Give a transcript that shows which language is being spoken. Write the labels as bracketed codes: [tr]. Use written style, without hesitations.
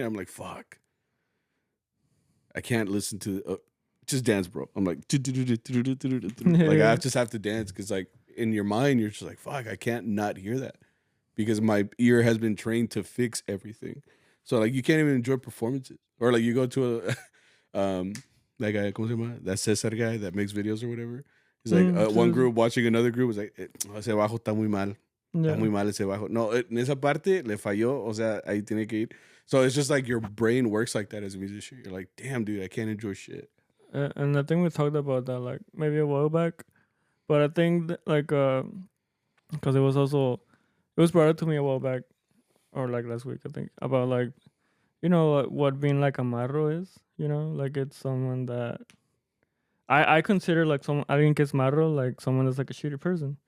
[en] I'm like, "Fuck, I can't listen to just dance, bro." I'm like, like I just have to dance because like. In your mind, you're just like, fuck, I can't not hear that because my ear has been trained to fix everything. So like you can't even enjoy performances. Or like you go to a that guy, [es] ¿cómo se llama? [en] That Cesar guy that makes videos or whatever. He's like one group watching another group was like, [es] ese bajo está muy mal. Está muy mal ese bajo. No, en esa parte le falló, o sea, ahí tiene que ir. [en] So it's just like your brain works like that as a musician. You're like, damn, dude, I can't enjoy shit. And I think we talked about that like maybe a while back. But I think like because it was brought up to me a while back or like last week I think about like you know what being like a marro is, you know, like it's someone that I consider like someone I think it's marro like someone that's like a shitty person.